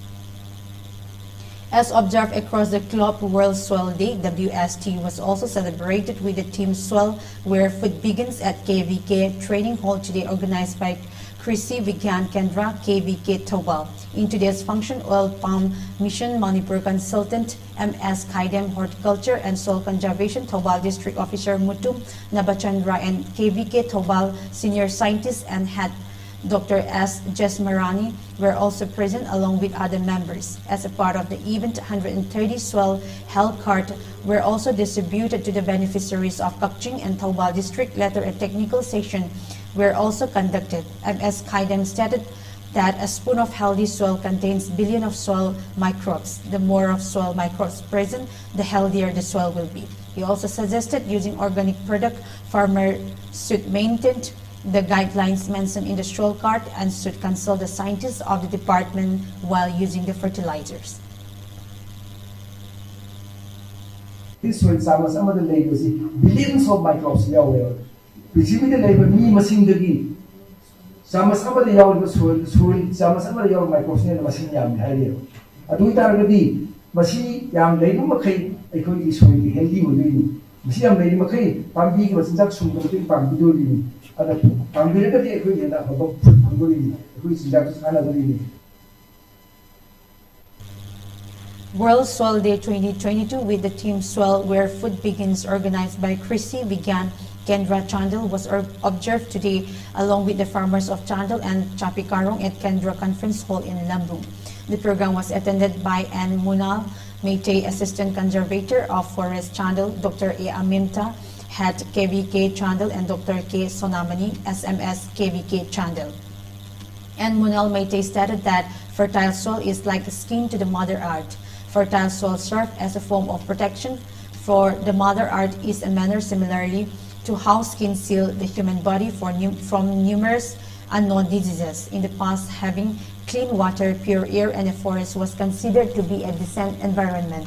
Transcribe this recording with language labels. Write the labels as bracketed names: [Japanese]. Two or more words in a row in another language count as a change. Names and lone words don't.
[English] As observed across the globe, World Soil Day, WST, was also celebrated with the theme Soil Where Food Begins at KVK Training Hall today, organized by Krishi Vigyan Kendra, KVK Thobal. In today's function, Oil Palm Mission Manipur consultant MS Kaidem Horticulture and Soil Conservation Thobal District Officer Mutum Nabachandra and KVK Thobal Senior Scientist and Head Dr. S. Jesmarani were also present along with other members. As a part of the event, 130 soil health cards were also distributed to the beneficiaries of Kakching and Thobal District. Later, a technical session were also conducted. MS Kaidem stated that a spoon of healthy soil contains billions of soil microbes. The more of soil microbes present, the healthier the soil will be. He also suggested using organic product farmers should maintain the guidelines mentioned in the stroll card and should consult the scientists of the department while using the fertilizers. This soil [Manipuri] samas amada leibasi [English] billions of microbes yawe. [Manipuri] Pithibida leiba mi masingdagi samas amada yawe soil samas amada yawe microbes ne masing yam haire. Adu taragadi masi yam leiba makai aikoi ki [English] soil healthy [Manipuri] odini. Masi yam leiba makai pambi ki masinjak sumdagi pambi doli. Ada pambi regadi aikoi yenda haba phangoli aikoi sinjak sana doli. [English] World Soil Day 2022 with the theme Soil Where Food Begins, organized by CHRISTINA, began. Kendra Chandel was observed today along with the farmers of Chandel and Chapikarong at Kendra Conference Hall in Lambung. The program was attended by Ann Munal, Meitei Assistant Conservator of Forest Chandel, Dr. A. Aminta, Head KVK Chandel, and Dr. K. Sonamani, SMS KVK Chandel. Ann Munal Meitei stated that fertile soil is like the skin to the Mother Earth. Fertile soil serves as a form of protection for the Mother Earth is a manner similarly to how skin seals the human body from numerous unknown diseases. In the past, having clean water, pure air, and a forest was considered to be a decent environment.